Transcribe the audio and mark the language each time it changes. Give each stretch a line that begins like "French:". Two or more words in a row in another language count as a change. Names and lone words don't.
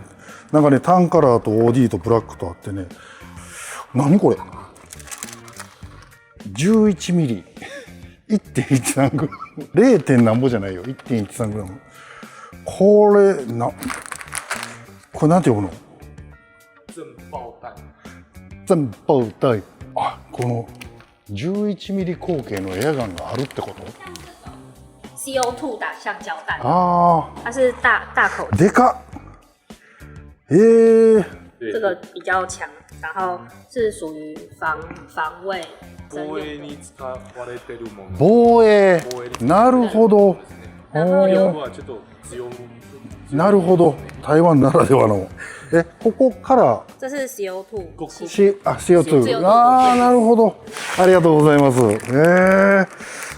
Japanese: なんかねタンカラーと OD とブラックとあってね、何これ 11 ミリ 1.13 グラム 0. 点なんぼじゃないよ、 1.13 グラム。これなんて呼ぶの？全爆弾。あ、この11ミリ口径のエアガンがあるってこと
Chinese: ？CO2 打橡胶弹，它是大口，
Japanese: でかっ。
Chinese: 这个比较强，然后是属于防卫
Japanese: 防衛に使われてるもの。防衛。なるほど。はちょっと強め。なるほど。台湾ならではの。ここから
Chinese: 这是 CO2，
Japanese: CO2。ああ、なるほど。ありがとうございます。